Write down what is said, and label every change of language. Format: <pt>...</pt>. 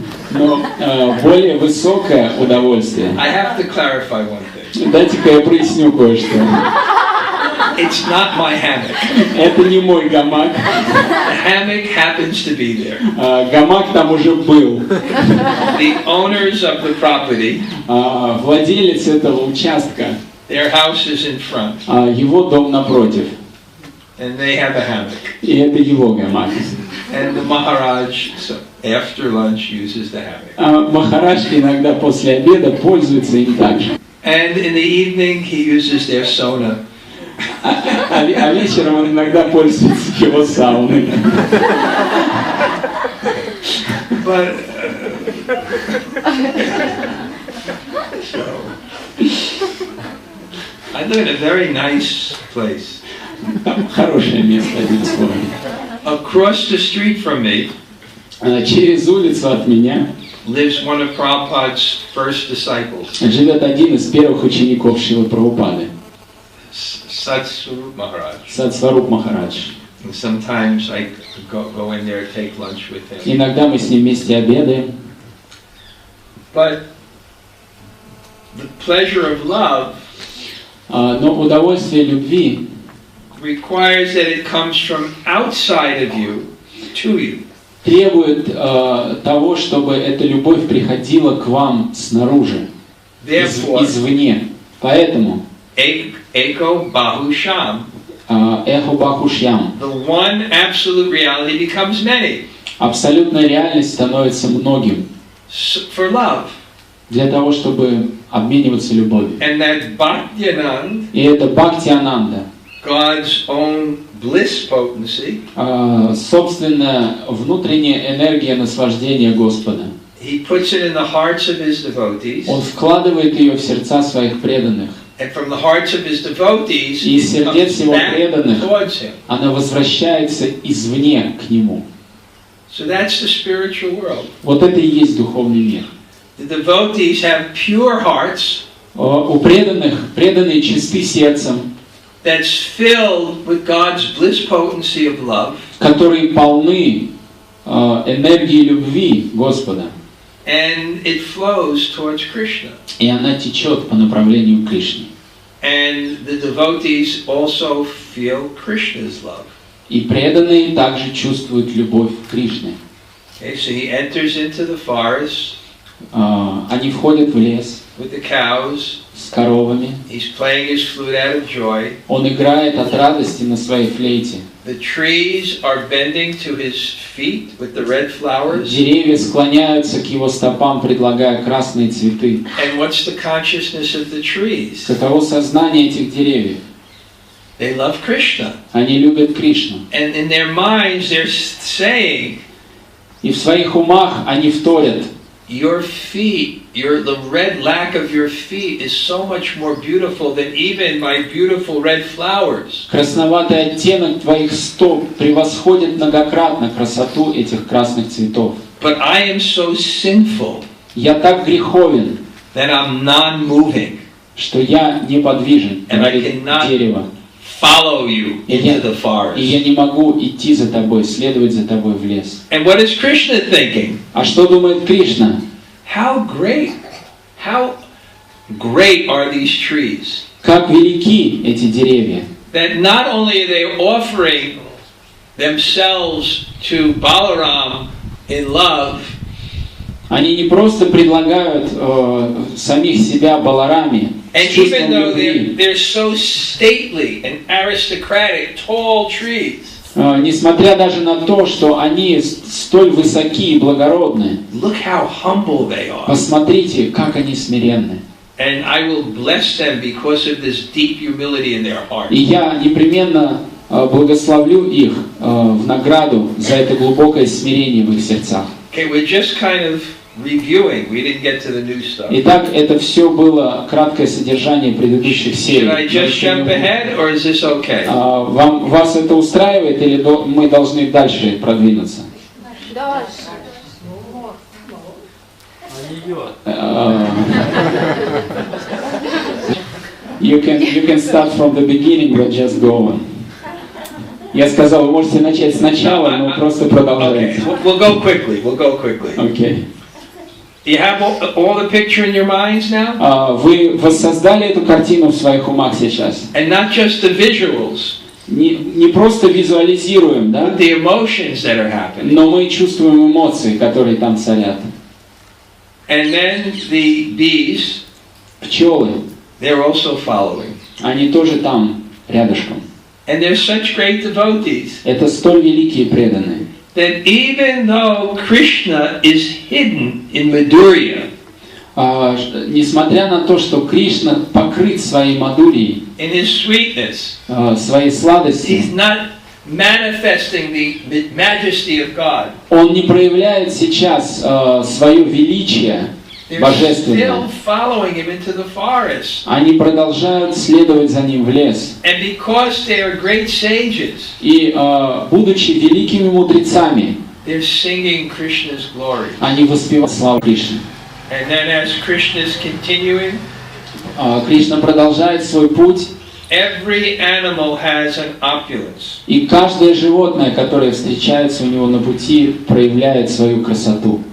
<ru>Но более высокое удовольствие.</ru> <en>I have to clarify one thing.</en> <ru>Дайте-ка я проясню кое-что.</ru> <en>It's not my hammock.</en> <ru>Это не мой гамак.</ru> <en>The hammock happens to be there.</en> <ru>Гамак там уже был.</ru> <en>The owners of the property,</en> <ru>Владелец этого участка,</ru> <en>their house is in front,</en> <ru>его дом напротив.</ru> <en>and they have a hammock.</en> <ru>И это его гамак.</ru> <en>And the Maharaj, so after lunch, uses the hammock.</en> <ru>Махарадж иногда после обеда пользуется им также.</ru> <en>And in the evening, he uses their sauna.</en> <ru>А вечером он иногда пользуется его сауной.</ru> <en>But so, I live in a very nice place.</en> <ru>Хорошее место, одним словом.</ru> <en>Across the street from me</en> <ru>Через улицу от меня</ru> <en>lives one of Prabhupada's first disciples,</en> <ru>живет один из первых учеников Шрилы Прабхупады,</ru> <en>Satsvarup Maharaj.</en> <ru>Сатсваруп Махарадж.</ru> <en>And sometimes I go in there, take lunch with him.</en> <ru>Иногда мы с ним вместе обедаем.</ru> <en>But the pleasure of love</en> <ru>Но удовольствие любви</ru> <en>requires that it comes from outside of you to you.</en> <ru>требует того, чтобы эта любовь приходила к вам снаружи,</ru> <en>Therefore,</en> <ru>извне. Поэтому</ru> <en>Eko Bahusham,</en> <ru>эхо бахушьям,</ru> <en>the one absolute reality becomes many.</en> <ru>абсолютная реальность становится многим</ru> <en>For love.</en> <ru>для того, чтобы обмениваться любовью.</ru> <en>And that Bhakti-Anand,</en> <ru>И это Бхакти-Ананда,</ru> <en>God's own bliss potency,</en> <ru>собственная внутренняя энергия наслаждения Господа.</ru> <en>He puts it in the hearts of His devotees.</en> <ru>Он вкладывает ее в сердца своих преданных.</ru> <en>And from the hearts of His devotees,</en> <ru>И из</ru> <en>it</en> <ru>сердец</ru> <en>comes</en> <ru>его</ru> <en>back</en> <ru>преданных</ru> <en>towards Him.</en> <ru>она возвращается извне к Нему.</ru> <en>So that's the spiritual world.</en> <ru>Вот это и есть духовный мир.</ru> <en>The devotees have pure hearts</en> <ru>У преданных, преданные чисты сердцем,</ru> <en>that's filled with God's bliss potency of love.</en> <ru>которые полны энергии любви Господа.</ru> <en>And it flows towards Krishna.</en> <ru>И она течет по направлению к Кришне.</ru> <en>And the devotees also feel Krishna's love.</en> <ru>И преданные также чувствуют любовь к Кришне.</ru> <en>Okay, so he enters into the forest</en> <ru>Они входят в лес</ru> <en>with the cows.</en> <ru>с коровами.</ru> <en>He's playing his flute out of joy.</en> <ru>Он играет от радости на своей флейте.</ru> <en>The trees are bending to his feet with the red flowers.</en> <ru>Деревья склоняются к его стопам, предлагая красные цветы.</ru> <en>And what's the consciousness of the trees?</en> <ru>Каково сознание этих деревьев?</ru> <en>They love Krishna.</en> <ru>Они любят Кришну.</ru> <en>And in their minds they're saying,</en> <ru>И в своих умах они вторят:</ru> <en>your feet, the red lack of your feet is so much more beautiful than even my beautiful red flowers.</en> <ru>красноватый оттенок твоих стоп превосходит многократно красоту этих красных цветов.</ru> <en>But I am so sinful</en> <ru>Я так греховен,</ru> <en>that I'm non-moving.</en> <ru>что я неподвижен,</ru> <en>And I</en> <ru>говорит</ru> <en>cannot</en> <ru>дерево.</ru> <en>follow you into the forest.</en> <ru>И я не могу идти за тобой, следовать за тобой в лес.</ru> <en>And what is Krishna thinking?</en> <ru>А что думает Кришна?</ru> <en>How great are these trees?</en> <ru>Как велики эти деревья,</ru> <en>That not only are they offering themselves to Balaram in love,</en> <ru>они не просто предлагают самих себя Балараме с</ru> <en>and</en> <ru>чувством</ru> <en>even though</en> <ru>любви.</ru> <en>they're so stately and aristocratic, tall trees,</en> <ru>Несмотря даже на то, что они столь высоки и благородны,</ru> <en>look how humble they are.</en> <ru>посмотрите, как они смиренны.</ru> <en>And I will bless them because of this deep humility in their heart.</en> <ru>И я непременно благословлю их в награду за это глубокое смирение в их сердцах.</ru> <en>Okay, we're just kind of reviewing. We didn't get to the new stuff.</en> <ru>Итак, это все было краткое содержание предыдущих серий.</ru> <en>Should I just jump ahead, or is this okay?</en> <ru>Вас это устраивает, или мы должны дальше продвинуться?</ru> <en>You can start from the beginning, but just go on.</en> <ru>Я сказал, вы можете начать сначала, но просто продолжайте.</ru> <en>Okay, we'll go quickly. We'll go quickly. Okay. You have all the picture in your minds now?</en> <ru>Вы воссоздали эту картину в своих умах сейчас?</ru> <en>And not just the visuals,</en> <ru>Не просто визуализируем, да?</ru> <en>but the emotions that are happening.</en> <ru>Но мы чувствуем эмоции, которые там царят.</ru> <en>And then the bees,</en> <ru>Пчелы,</ru> <en>they're also following.</en> <ru>они тоже там, рядышком.</ru> <en>And they're such great devotees</en> <ru>Это столь великие преданные,</ru> <en>that even though Krishna is hidden in Madhurya,</en> <ru>несмотря на то, что Кришна покрыт своей мадурией,</ru> <en>in his sweetness,</en> <ru>своей сладостью,</ru> <en>he's not manifesting the majesty of God.</en> <ru>Он не проявляет сейчас свое величие</ru> <en>They're</en> <ru>божественное.</ru> <en>still following him into the forest.</en> <ru>Они продолжают следовать за ним в лес.</ru> <en>And because they are great sages,</en> <ru>И, будучи великими мудрецами,</ru> <en>they're singing Krishna's glory.</en> <ru>они воспевают славу Кришны.</ru> <en>And then as Krishna is continuing,</en> <ru>Кришна продолжает свой путь,</ru> <en>every animal has an opulence.</en> <ru>и каждое животное, которое встречается у него на пути, проявляет свою красоту.</ru>